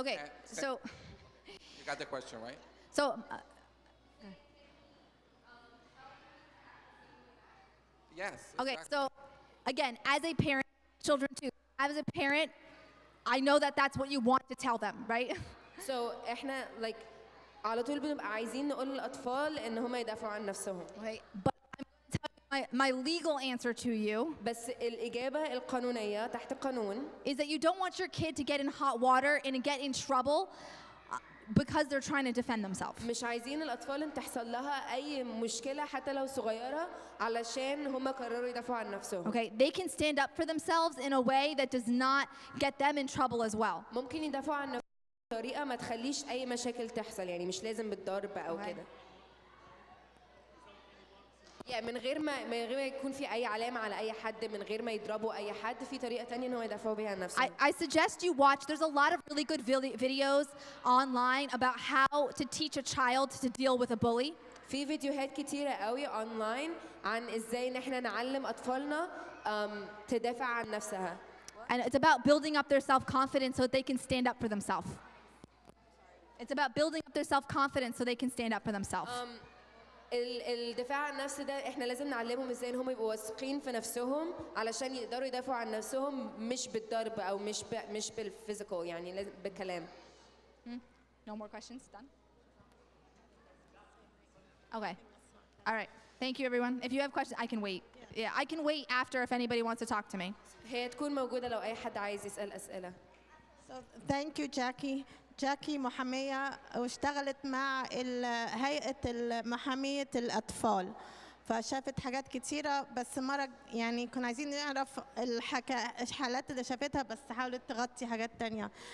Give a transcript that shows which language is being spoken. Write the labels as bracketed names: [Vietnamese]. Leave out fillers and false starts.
[English] Okay, so You got the question, right? so Yes. okay, exactly. so again, as a parent, children too. As a parent, I know that that's what you want to tell them, right? [Arabic] So إحنا على طول بنبقى عايزين نقول للأطفال إن هم يدافعوا عن نفسهم. [English] Okay, but I'm going to tell you my legal answer to you [Arabic] بس الإجابة القانونية تحت القانون [English] is that you don't want your kid to get in hot water and get in trouble because they're trying to defend themselves. [Arabic] مش عايزين الأطفال إن تحصل لها أي مشكلة حتى لو صغيرة علشان هم قرروا يدافعوا عن نفسهم. [English] Okay, they can stand up for themselves in a way that does not get them in trouble as well. [Arabic] ممكن يدافعوا عن نفسهم بطريقة ما تخليش أي مشاكل تحصل يعني مش لازم بالضرب أو كده. يعني من غير ما يكون في أي علامة على أي حد من غير ما يضربوا أي حد في طريقة تانية إن هو يدافعوا بيها عن نفسهم. [English] I suggest you watch. There's a lot of really good videos online about how to teach a child to deal with a bully. [Arabic] في فيديوهات كتيرة قوي أونلاين عن إزاي إن إحنا نعلم أطفالنا تدافع عن نفسها. [English] And it's about building up their self-confidence so that they can stand up for themselves. It's about building up their self-confidence so they can stand up for themselves. [Arabic] الدفاع عن النفس ده احنا لازم نعلمهم ازاي ان هم يبقوا واثقين في نفسهم علشان يقدروا يدافعوا عن نفسهم مش بالضرب او مش بالفيزيكال يعني لازم بالكلام. [English] No more questions? Done? Okay. All right. Thank you, everyone. If you have questions, I can wait. Yeah, I can wait after if anybody wants to talk to me. [Arabic] هي تكون موجودة لو أي حد عايز يسأل أسئلة. [English] So thank you Jackie. [Arabic] جاكي محامية واشتغلت مع هيئة محامية الأطفال فشافت حاجات كتيرة بس مرة يعني كنا عايزين نعرف الحالات اللي شافتها بس حاولت تغطي حاجات تانية.